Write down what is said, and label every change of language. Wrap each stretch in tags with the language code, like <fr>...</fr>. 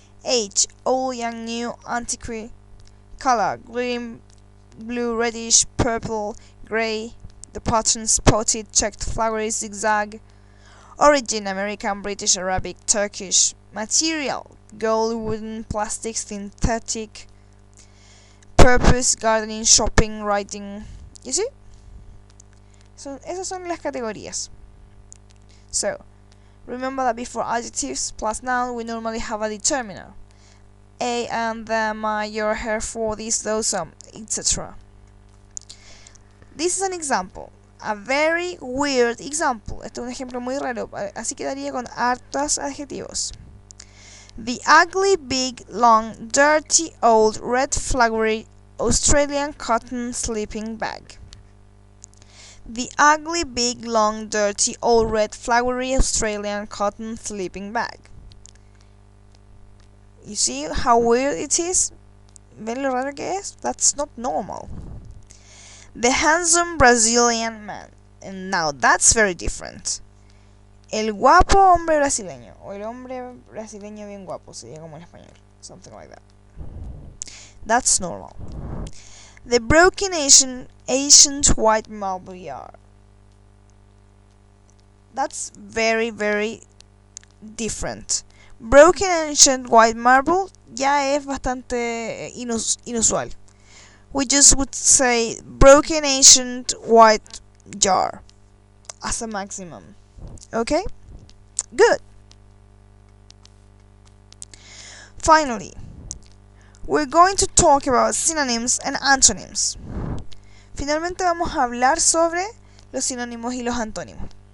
<en>Age, old, young, new, antiquity. Color, green, blue, reddish, purple, gray. The pattern, spotted, checked, flowery, zigzag. Origin, American, British, Arabic, Turkish. Material, gold, wooden, plastic, synthetic. Purpose, gardening, shopping, writing. You see?</en> <es>So, esas son las categorías.</es> <en>So, remember that before adjectives plus noun, we normally have a determiner. A, and, them, your, her, for, this, those, etc. This is an example. A very weird example.</en> <es>Este es un ejemplo muy raro. Así quedaría con hartos adjetivos.</es> <en>The ugly, big, long, dirty, old, red, flowery, Australian cotton sleeping bag. The ugly, big, long, dirty, old, red, flowery, Australian cotton sleeping bag. You see how weird it is?</en> <es>¿Ven lo raro que es?</es> <en>That's not normal. The handsome Brazilian man. And now that's very different.</en> <es>El guapo hombre brasileño. O el hombre brasileño bien guapo. Sería como en español.</es> <en>Something like that. That's normal. The broken ancient white marble yard. That's very, very different. Broken ancient white marble</en> <es>ya es bastante inusual.</es> <en>We just would say broken ancient white jar as a maximum. Okay? Good. Finally, we're going to talk about synonyms and antonyms.</en> <es>Finalmente vamos a hablar sobre los sinónimos y los antónimos.</es>